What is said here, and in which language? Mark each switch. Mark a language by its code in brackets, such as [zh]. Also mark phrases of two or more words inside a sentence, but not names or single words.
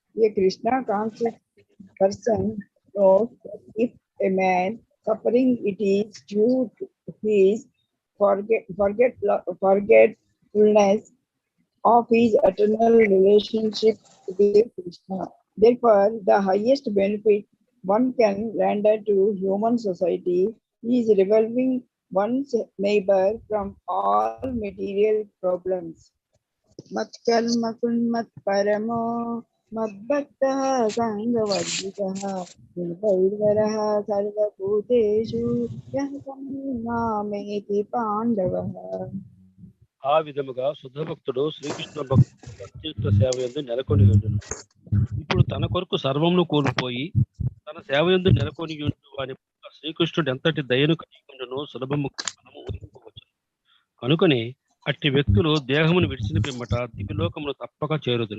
[en] A Krishna conscious person knows that if a man suffering, it is due to his forgetfulness of his eternal relationship with Krishna. Therefore, the highest benefit one can render to human society is relieving one's neighbor from all material problems. [sa] Matkarma kunmat paramo madbhaktah sangavadvitah nirvairvarah sarvabhuteshu yah samameti pandavah. [te] ఆ విధముగా శుద్ధ భక్తుడు శ్రీకృష్ణ భక్తుల సేవ యందు నెలకొని ఉండును. ఇప్పుడు తన కొరకు సర్వమును కోల్పోయి తన సేవ యందు నెలకొని ఉండు వాని శ్రీకృష్ణుడు ఎంతటి దయను కలిగి ఉండునో సులభము మనము ఊహించవచ్చు. కనుకనే అట్టి వ్యక్తులు దేహమును విడిచిన పిమ్మట దివ్యలోకమును తప్పక చేరుదురు.